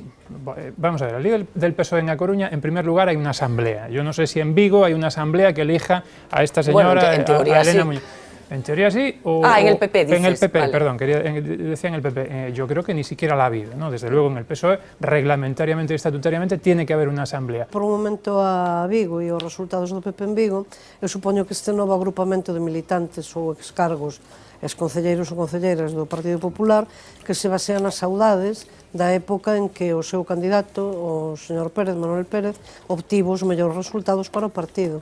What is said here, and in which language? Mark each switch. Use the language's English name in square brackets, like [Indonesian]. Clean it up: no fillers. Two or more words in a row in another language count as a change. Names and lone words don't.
[Spanish] Vamos a ver, al líder del PSOE en A Coruña, en primer lugar, hay una asamblea. Yo no sé si en Vigo hay una asamblea que elija a esta señora, bueno, en teoría, a Elena sí. Muñoz. En teoría sí. En el PP, dices. En el PP, vale. perdón, decía en el PP. Yo creo que ni siquiera la ha habido, ¿no? Desde luego en el PSOE, reglamentariamente y estatutariamente, tiene que haber unha asamblea. [Galician] Por un momento a Vigo e os resultados do PP en Vigo, eu supoño que este novo agrupamento de militantes ou excargos, exconcelleiros ou concelleiras do Partido Popular, que se basean nas saudades da época en que o seu candidato, o señor Pérez, Manuel Pérez, obtivo os mellores resultados para o partido.